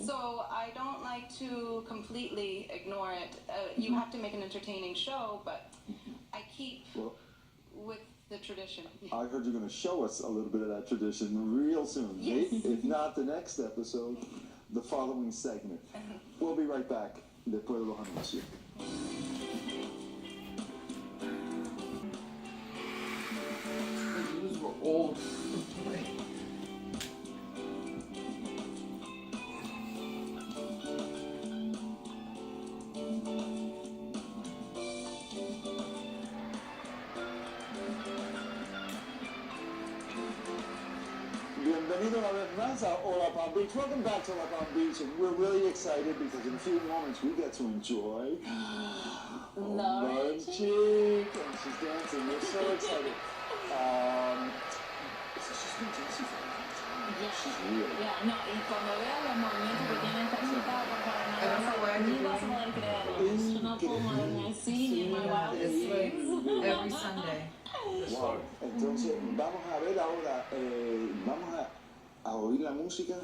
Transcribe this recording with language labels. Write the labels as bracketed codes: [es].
[en] So I don't like to completely ignore it. You have to make an entertaining show, but I keep with the tradition. I heard you're going to show us a little bit of that tradition real soon. Yes. If not the next episode, the following segment. We'll be right back. [es] Después de los anuncios. [en] These were old. [es] Bienvenido una vez más a Hola Palm Beach. [en] Welcome back to Hola Palm Beach, and we're really excited because in a few moments we get to enjoy Lauren Cheek, and she's dancing. We're so excited. She's been dancing for a long time. She's real. [es] No, y cuando veas los movimientos que tiene esta chica, por favor, [en] I don't know why [es] ni vas a poder creerlo. Yo no puedo moverme así ni en [en] my wildest dreams. Every Sunday. Wow. [es] Entonces, vamos a ver ahora, vamos a oír la música.